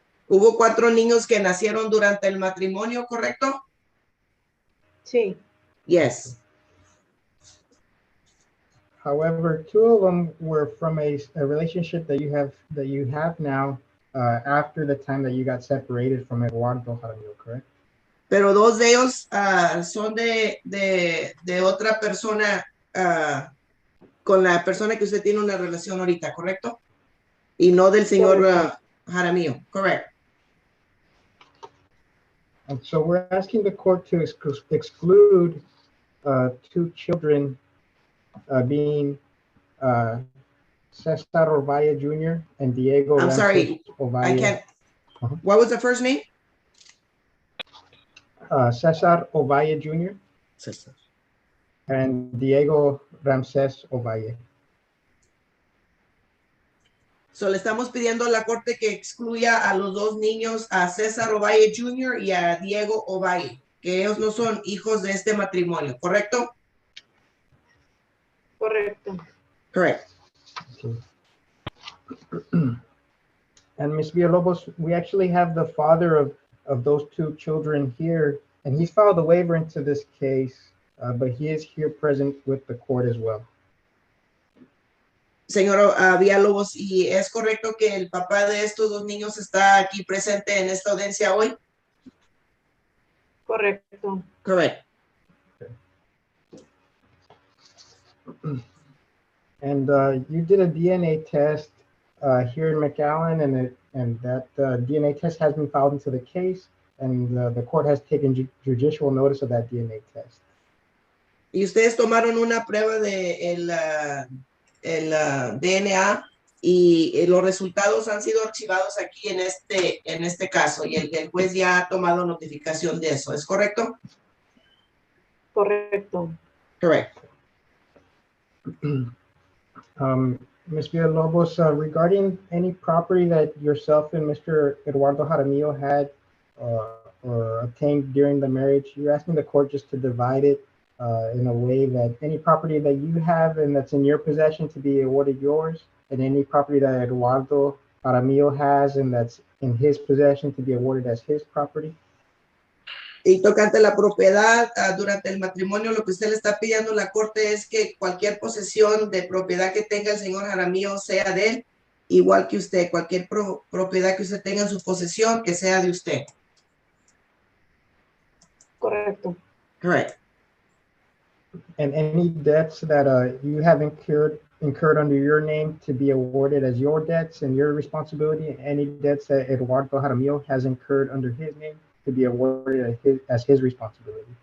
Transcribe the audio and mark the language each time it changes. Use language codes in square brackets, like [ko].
[es] Hubo 4 niños que nacieron durante el matrimonio, ¿correcto? Sí. [en] Yes. However, 2 of them were from a relationship that you have now after the time that you got separated from Eduardo Jaramillo, correct? [es] Pero 2 de ellos son de otra persona con la persona que usted tiene una relación ahorita, ¿correcto? Y no del señor [en] Jaramillo, correct. And so we're asking the court to exclude two children being Cesar Ovalle Jr. and Diego I'm Ramses sorry, Ovalle. I can't. Uh-huh. What was the first name? Cesar Ovalle Jr. Cesar. and Diego Ramses Ovalle. [es] So le estamos pidiendo a la corte que excluya a los dos niños, a César Ovalle Jr. y a Diego Ovalle, que ellos no son hijos de este matrimonio, ¿correcto? Correcto. [en] Correct. Okay. And Ms. Villalobos, we actually have the father of those two children here, and he's filed a waiver into this case, but he is here present with the court as well. [es] Señor Villalobos, ¿y es correcto que el papá de estos dos niños está aquí presente en esta audiencia hoy? Correcto. [en] Correct. And you did a DNA test here in McAllen, and that DNA test has been filed into the case, and the court has taken judicial notice of that DNA test. [es] Y ustedes tomaron una prueba de el DNA y los resultados han sido archivados aquí en este caso y el juez ya ha tomado notificación de eso, ¿es correcto? Correcto. [en] Correct. Ms. Villalobos, regarding any property that yourself and Mr. Eduardo Jaramillo had or obtained during the marriage, you're asking the court just to divide it in a way that any property that you have and that's in your possession to be awarded yours, and any property that Eduardo Jaramillo has and that's in his possession to be awarded as his property? [es] Y tocante la propiedad, durante el matrimonio, lo que usted le está pidiendo a la corte es que cualquier posesión de propiedad que tenga el señor Jaramillo sea de él, igual que usted, cualquier propiedad que usted tenga en su posesión, que sea de usted. Correcto. [en] Correct. And any debts that you have incurred under your name to be awarded as your debts and your responsibility, any debts that Eduardo Jaramillo has incurred under his name to be awarded as his responsibility.